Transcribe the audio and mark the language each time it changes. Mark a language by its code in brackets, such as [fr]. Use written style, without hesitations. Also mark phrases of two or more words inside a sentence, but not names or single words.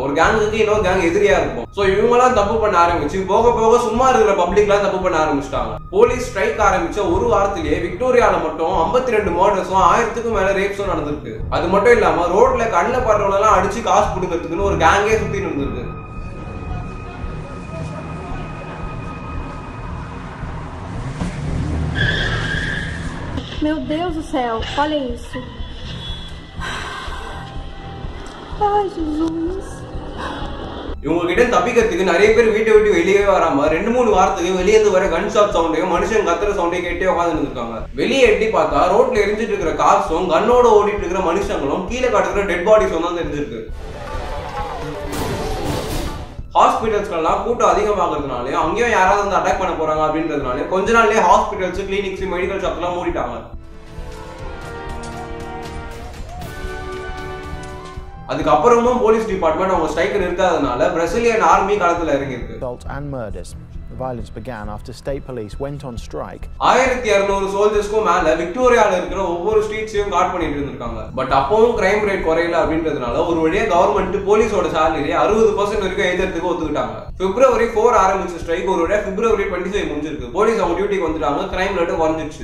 [ta] ஒரு கேங்குக்கு இன்னொரு கேங் எதிரியா இருக்கும். சோ இவங்கலாம் தப்பு பண்ண ஆரம்பிச்சு போக போக சும்மா இருக்கிற பப்ளிக்லாம் தப்பு பண்ண ஆரம்பிச்சிட்டாங்க. [en] police strike [ta] ஆரம்பிச்ச ஒரு வாரத்திலேயே விக்டோரியால மட்டும் 52 மர்டர்ஸும் 1000க்கும் மேல ரேப்ஸும் நடந்திருக்கு. அது மட்டும் இல்லாம ரோட்ல கண்ணில் படுறவங்களெல்லாம் அடிச்சு காசு கொடுக்கறதுக்குன்னு ஒரு கேங்கே சுத்தி நடந்திருக்கு. [pt] Meu Deus do céu, olha isso. Ai, Jesus. [ta] இவங்க கிட்ட தப்பிக்கிறதுக்கு நிறைய பேர் வீட்டை விட்டு வெளியே வராம 2-3 வாரத்துக்கு வெளியே வர [en] gun shot sound [ta] மனுஷன் கத்துற சவுண்டையும் கேட்டே உட்காந்து இருக்காங்க. வெளியே எட்டி பார்த்தா ரோட்ல எரிஞ்சிட்டு இருக்கிற கார்ஸும் கன்னோட ஓடிட்டு இருக்கிற மனுஷங்களும் கீழே காட்டுற [en] dead bodies [ta] தான் தெரிஞ்சிருக்கு. ஹாஸ்பிட்டல்ஸ்லாம் கூட்டம் அதிகமாகிறதுனாலே அங்கேயும் யாராவது வந்து அட்டாக் பண்ண போறாங்க அப்படின்றதுனால கொஞ்ச நாள்லயே [en] hospitals, clinics, medical shops [ta] எல்லாம் மூடிட்டாங்க. அதுக்கப்புறமும் [en] police department [ta] அவங்க ஸ்ட்ரைக் நிறுத்தாதனால [en] Brazilian army [ta] களத்துல இறங்கிருக்கு. [en] The violence began after state police went on strike. [ta] 1200 சோல்ஜர்ஸ்க்கும் மேல விக்டோரியால இருக்கிற ஒவ்வொரு [en] streets guard [ta] பண்ணிட்டு இருந்திருக்காங்க. பட் அப்பவும் [en] crime rate [ta] குறையல அப்படின்றதுனால ஒரு வழியா [en] government police salary [ta] 60% வரைக்கும் ஏத்துறதுக்கு ஒத்துக்கிட்டாங்க. February 4 ஆரம்பிச்ச ஸ்ட்ரைக் ஒரு வழியா February 25 முடிஞ்சிருக்கு. போலீஸ் அவங்க டியூட்டிக்கு வந்துட்டாங்க. [en] crime rate [ta] குறைஞ்சிச்சு.